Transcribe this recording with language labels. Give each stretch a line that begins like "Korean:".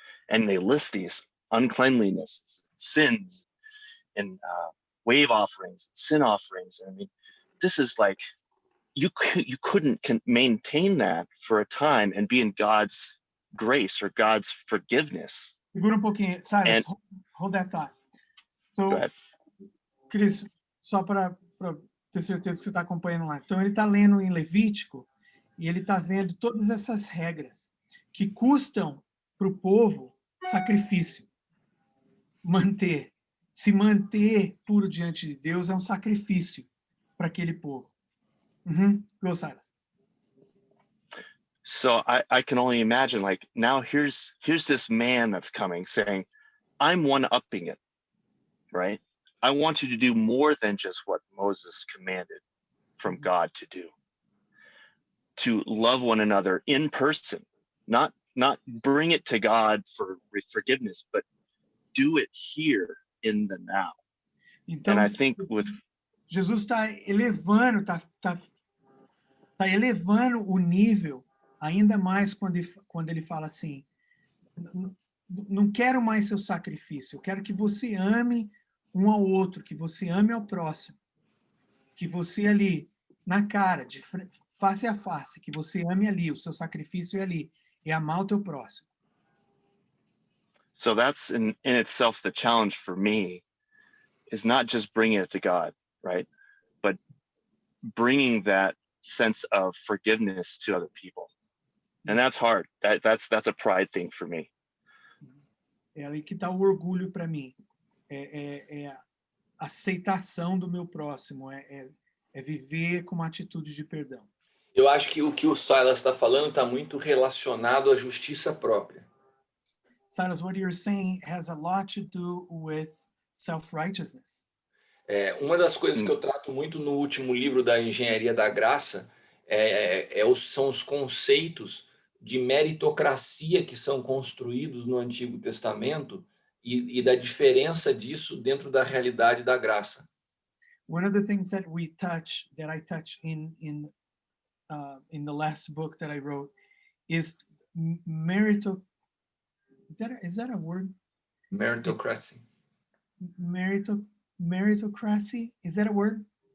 English: And they list these uncleanliness, sins, and wave offerings, sin offerings. I mean, this is like, you couldn't maintain that for a time and be in God's grace or God's forgiveness.
Portuguese: Segura pouquinho. Silas,
English: And- hold that thought. Go So, ahead.
Portuguese: Cris, só para ter certeza que você está acompanhando lá. Então, ele está lendo em Levítico e ele está vendo todas essas regras que custam para o povo sacrifício. Se manter puro diante de Deus é um sacrifício para aquele povo.
English: Go, Silas. So I can only imagine, like, now here's this man that's coming saying, I'm one-upping it, right? I want you to do more than just what Moses commanded from God to do. To love one another in person, not bring it to God for forgiveness, but do it here in the now.
Portuguese: Então,
English: And I think with
Portuguese: Jesus está elevando, tá elevando o nível ainda mais quando ele fala assim, não quero mais seu sacrifício, eu quero que você ame um ao outro, que você ame ao próximo, que você ali, na cara, face a face, que você ame ali, o seu sacrifício é ali, é amar o teu próximo.
English: So that's in itself the challenge for me, is not just bringing it to God, right? But bringing that sense of forgiveness to other people. And that's hard. That's a pride thing for me.
Portuguese: É ali que está o orgulho para mim. É a aceitação do meu próximo, é viver com uma atitude de perdão. Eu acho que o que o Silas está falando está muito relacionado à justiça própria.
English: Silas, what you're saying has a lot to do with self-righteousness.
Portuguese: Uma das coisas que eu trato muito no último livro da Engenharia da Graça são os conceitos de meritocracia que são construídos no Antigo Testamento e da diferença disso dentro da realidade da graça.
English: One of the things that I touch in the last book that I wrote is merito. Is that a word? Meritocracy. Meritocracy. Is that a word?